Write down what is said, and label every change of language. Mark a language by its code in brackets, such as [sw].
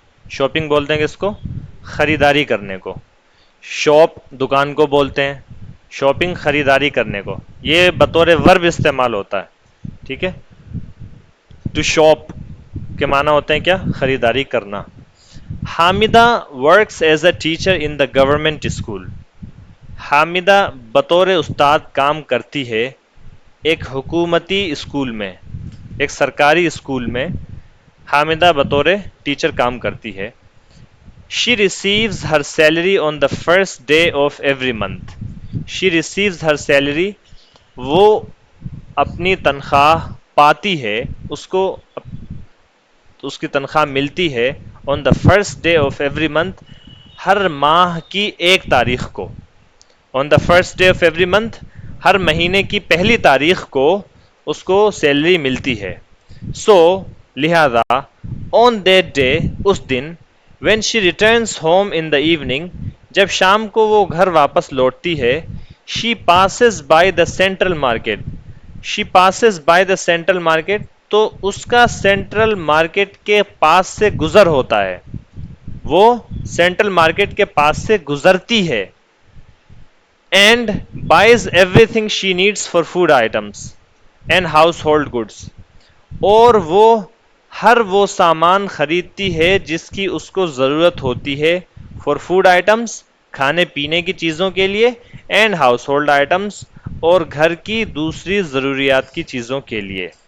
[ur] Shopping بولتے ہیں کس کو؟ خریداری کرنے کو. شاپ دکان کو بولتے ہیں، شاپنگ خریداری کرنے کو. یہ بطور ورب استعمال ہوتا ہے، ٹھیک ہے. ٹو شاپ کے معنی ہوتے ہیں کیا؟ خریداری کرنا. [en] Hamida works as a teacher in the government school. [ur] حامدہ بطور استاد کام کرتی ہے ایک حکومتی اسکول میں، ایک سرکاری اسکول میں حامدہ بطور ٹیچر کام کرتی ہے. [en] She receives her salary on the first day of every month. She receives her salary، [ur] وہ اپنی تنخواہ پاتی ہے، اس کی تنخواہ ملتی ہے [en] on the first day of every month، [ur] ہر ماہ کی ایک تاریخ کو. [en] on the first day of every month، [ur] ہر مہینے کی پہلی تاریخ کو اس کو سیلری ملتی ہے. سو لہذا [en] on that day، [ur] اس then [en] when she returns home in the evening، [ur] جب شام کو وہ گھر واپس لوٹتی ہے [en] she passes by the central market. she passes by the central market، [ur] تو اس کا سینٹرل مارکیٹ کے پاس سے گزر ہوتا ہے، وہ سینٹرل مارکیٹ کے پاس سے گزرتی ہے. [en] and buys everything she needs for food items and household goods، [ur] اور وہ ہر وہ سامان خریدتی ہے جس کی اس کو ضرورت ہوتی ہے [en] for food items، [ur] کھانے پینے کی چیزوں کے لیے، [en] and household items، [ur] اور گھر کی دوسری ضروریات کی چیزوں کے لیے.